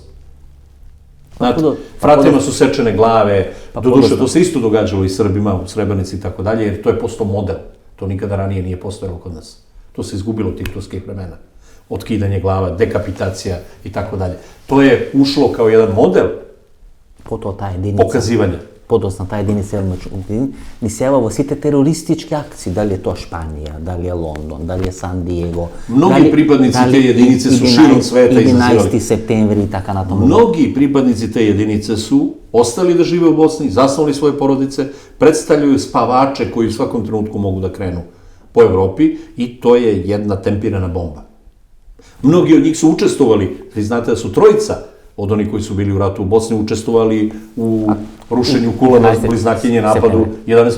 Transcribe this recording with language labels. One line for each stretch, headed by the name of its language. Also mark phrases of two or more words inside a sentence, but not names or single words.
Serbian: Znate, fratima su sečene glave, doduše, to se isto događalo i Srbima u Srebrenici i tako dalje, jer to je postao model. To nikada ranije nije postojalo kod nas. To se izgubilo tihtovskih vremena. Otkidanje glava, dekapitacija i tako dalje. To je ušlo kao jedan model pokazivanja.
Macedonian: Подоцна таа единица ни се во сите терористички акции, дали е тоа Шпанија, дали е Лондон, дали е Сан Диего.
Serbian: Mnogi pripadnici te jedinice su širom sveta izazivali.
Macedonian: 11. septembri i така натаму.
Serbian: Mnogi pripadnici te jedinice su ostali da žive u Bosni, zasnovali svoje porodice, predstavljaju spavače koji u svakom trenutku mogu da krenu po Evropi i to je jedna tempirana bomba. Mnogi od njih su učestvovali, vi znate da su trojica od onih koji su bili u ratu u Bosni učestvovali u rušenju kula na bliznakinje napadu 11.